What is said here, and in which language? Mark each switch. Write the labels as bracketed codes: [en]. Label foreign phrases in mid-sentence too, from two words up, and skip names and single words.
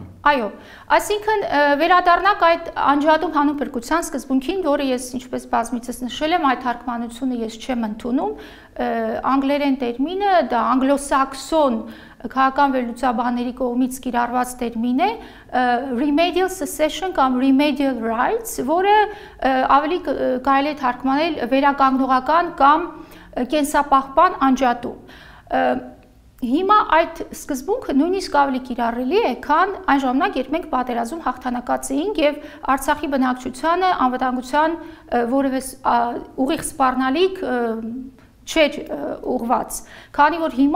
[hy] Այո, այսինքն վերադառնանք այդ անջատում հանուն փրկության սկզբունքին, որը ես ինչպես բազմիցս նշել եմ, այդ թարգմանությունը ես չեմ ընդունում, անգլերեն տերմինը դա անգլոսաքսոն քաղաքական վերլուծաբանների կողմից կիրառված տերմին է remedial [en] secession կամ remedial rights, [hy] որը ավելի կարելի է թարգմանել վերականգնողական կամ կենսապահպան անջատում։ Հիմա այդ սկզբունքը նույնիսկ ավելի կիրառելի է, քան այն ժամանակ, երբ մենք պատերազմում հաղթանակած էինք եւ Արցախի բնակչությանը անվտանգության որևէ ուղիղ սպառնալիք չէր ուղված, քանի որ հիմա